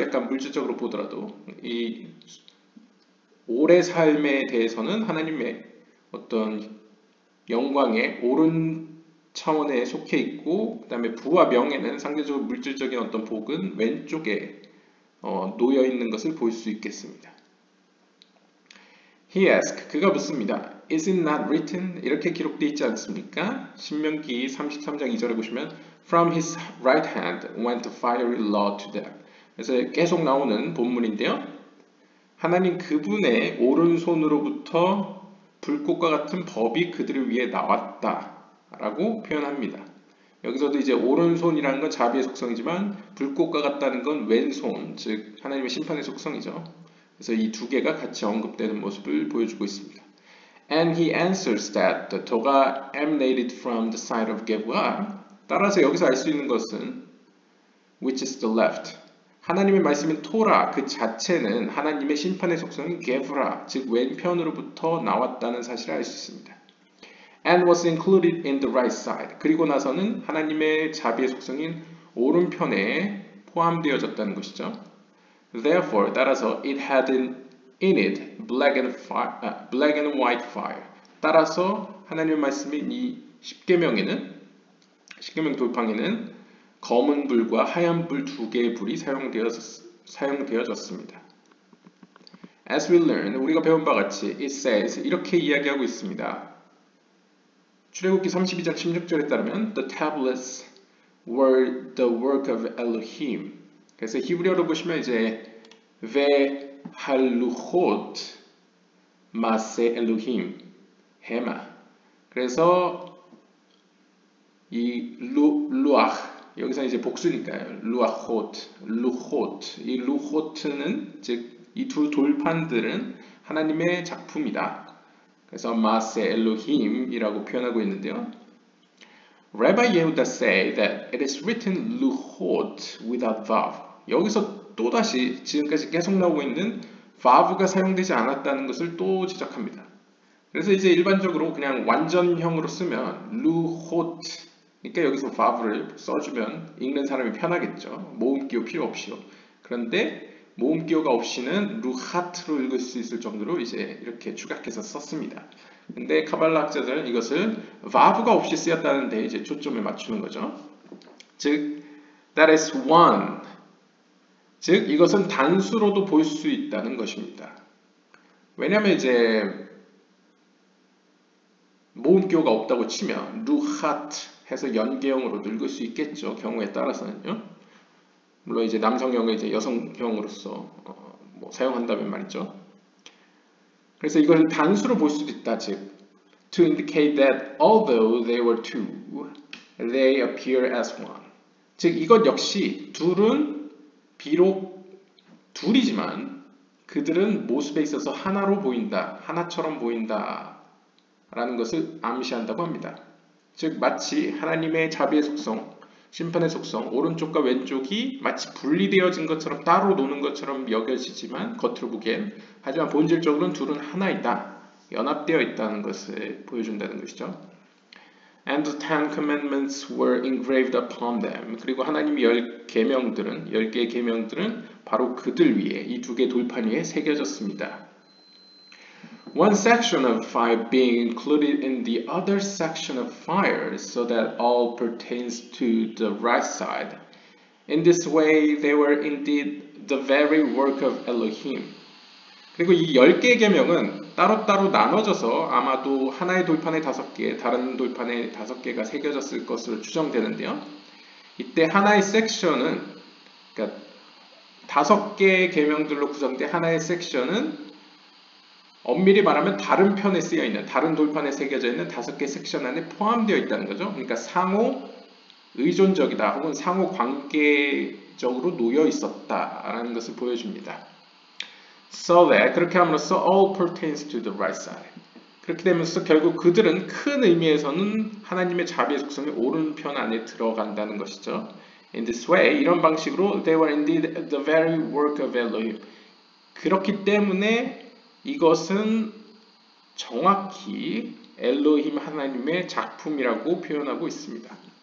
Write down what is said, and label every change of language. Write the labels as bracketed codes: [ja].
[ko] 약간 물질적으로 보더라도 이 오래 삶에 대해서는 하나님의 어떤 영광의 오른 차원에 속해 있고 그 다음에 부와 명예는 상대적으로 물질적인 어떤 복은 왼쪽에 놓여 있는 것을 볼 수 있겠습니다. [en] He asked, [ko] 그가 묻습니다. [en] Is it not written? [ko] 이렇게 기록되어 있지 않습니까? 신명기 33장 2절에 보시면 [en] From his right hand went fiery law to them. [ko] 그래서 계속 나오는 본문인데요. 하나님 그분의 오른손으로부터 불꽃과 같은 법이 그들을 위해 나왔다 라고 표현합니다. 여기서도 이제 오른손이라는 건 자비의 속성이지만 불꽃과 같다는 건 왼손, 즉 하나님의 심판의 속성이죠. 그래서 이 두 개가 같이 언급되는 모습을 보여주고 있습니다. [en] And he answers that the toga emanated from the side of Gevurah. [ko] 따라서 여기서 알 수 있는 것은 [en] which is the left. [ko] 하나님의 말씀인 토라 그 자체는 하나님의 심판의 속성인 게브라, 즉 왼편으로부터 나왔다는 사실을 알 수 있습니다. [en] And was included in the right side. [ko] 그리고 나서는 하나님의 자비의 속성인 오른편에 포함되어졌다는 것이죠. [en] Therefore, [ko] 따라서 [en] it had in it black and white fire. [ko] 따라서 하나님의 말씀인 이 십계명 돌팡이는 검은 불과 하얀 불 두 개의 불이 사용되어졌습니다. [en] As we learn, [ko] 우리가 배운 바 같이 [en] it says [ko] 이렇게 이야기하고 있습니다. 출애굽기 32장 16절에 따르면 [en] the tablets were the work of Elohim. [ko] 그래서 히브리어로 보시면 이제 vehalluchot 마세 엘로힘 헤마. 그래서 이 루ach 여기서 이제 복수니까요. 루호트. 이 루호트는 즉 이 두 돌판들은 하나님의 작품이다. 그래서 마세 엘로힘이라고 표현하고 있는데요. [en] Rabbi Yehuda say that it is written luhot without vav. [ko] 여기서 또다시 지금까지 계속 나오고 있는 vav가 사용되지 않았다는 것을 또 지적합니다. 그래서 이제 일반적으로 그냥 완전형으로 쓰면 luhot 그러니까 여기서 vav를 써주면 읽는 사람이 편하겠죠. 모음기호 필요 없이요. 그런데 모음기호가 없이는 루하트로 읽을 수 있을 정도로 이제 이렇게 축약해서 썼습니다. 근데 카발라 학자들은 이것을 vav가 없이 쓰였다는 데 이제 초점을 맞추는 거죠. [en] 즉, that is one. [ko] 즉, 이것은 단수로도 볼 수 있다는 것입니다. 왜냐하면 이제 모음기호가 없다고 치면 루하트 해서 연계형으로도 읽을 수 있겠죠. 경우에 따라서는요. 물론 이제 남성형을 이제 여성형으로서 사용한다면 말이죠. 그래서 이걸 단수로 볼 수도 있다. [en] 즉, to indicate that although they were two, they appear as one. [ko] 즉, 이것 역시 둘은 비록 둘이지만 그들은 모습에 있어서 하나로 보인다, 하나처럼 보인다 라는 것을 암시한다고 합니다. 즉, 마치 하나님의 자비의 속성, 심판의 속성, 오른쪽과 왼쪽이 마치 분리되어진 것처럼 따로 노는 것처럼 여겨지지만 겉으로 보기엔 하지만 본질적으로는 둘은 하나이다. 연합되어 있다는 것을 보여준다는 것이죠. [en] And the Ten Commandments were engraved upon them. [ko] 그리고 하나님의 10개의 계명들은 바로 그들 위에 이 두 개 돌판 위에 새겨졌습니다. [en] One section of fire being included in the other section of fire so that all pertains to the right side. In this way they were indeed the very work of Elohim. [ko] 그리고 이 10개의 계명은 따로따로 나눠져서 아마도 하나의 돌판에 5개, 다른 돌판에 5개가 새겨졌을 것으로 추정되는데요. 이때 하나의 섹션은, 그러니까 5개의 계명들로 구성된 하나의 섹션은 엄밀히 말하면 다른 편에 쓰여 있는, 다른 돌판에 새겨져 있는 5개 섹션 안에 포함되어 있다는 거죠. 그러니까 상호 의존적이다 혹은 상호 관계적으로 놓여 있었다라는 것을 보여줍니다. [en] So that [ko] 그렇게 함으로써 [en] all pertains to the right side. [ko] 그렇게 되면서 결국 그들은 큰 의미에서는 하나님의 자비의 속성의 오른편 안에 들어간다는 것이죠. [en] In this way, [ko] 이런 방식으로 [en] they were indeed the very work of Elohim. [ko] 그렇기 때문에 이것은 정확히 엘로힘 하나님의 작품이라고 표현하고 있습니다.